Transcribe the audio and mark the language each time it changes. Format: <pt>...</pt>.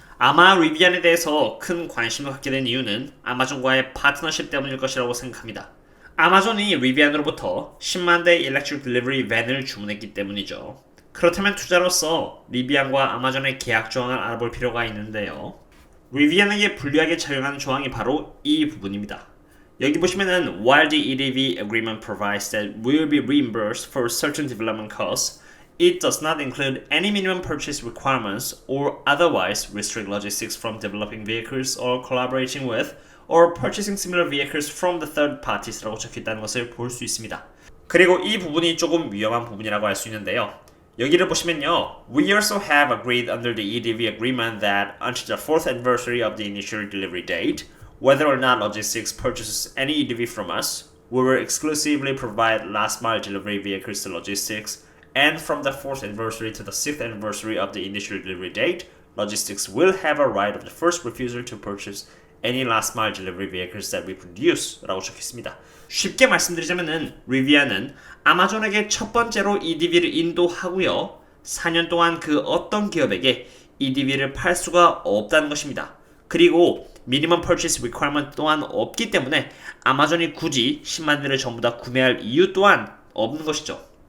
<ko>아마 리비안에 대해서 큰 관심을 갖게 된 이유는 아마존과의 파트너십 때문일 것이라고 생각합니다. 아마존이 리비안으로부터 10만 대 일렉트릭 딜리버리 밴을 주문했기 때문이죠. 그렇다면 투자로서 리비안과 아마존의 계약 조항을 알아볼 필요가 있는데요. 리비안에게 불리하게 적용하는 조항이 바로 이 부분입니다. 여기 보시면은</ko> <en>while the EDV agreement provides that we will be reimbursed for certain development costs, it does not include any minimum purchase requirements or otherwise restrict logistics from developing vehicles or collaborating with or purchasing similar vehicles from the third parties라고</en> <ko>적혀있다는 것을 볼 수 있습니다. 그리고 이 부분이 조금 위험한 부분이라고 할 수 있는데요. 여기를 보시면요.</ko> <en>We also have agreed under the EDV agreement that until the 4th anniversary of the initial delivery date, whether or not logistics purchases any EDV from us, we will exclusively provide last mile delivery vehicles to logistics, and from the 4th anniversary to the 6th anniversary of the initial delivery date, logistics will have a right of the first refusal to purchase any last mile delivery vehicles that we produce 라고</en> <ko>적혀있습니다. 쉽게 말씀드리자면은 리비안은 아마존에게 첫 번째로 EDV를 인도하고요. 4년 동안 그 어떤 기업에게 EDV를 팔 수가 없다는 것입니다. 그리고 미니멈 퍼치스 리퀘어먼트 또한 없기 때문에 아마존이 굳이 10만 대를 전부 다 구매할 이유 또한 없는 것이죠.</ko>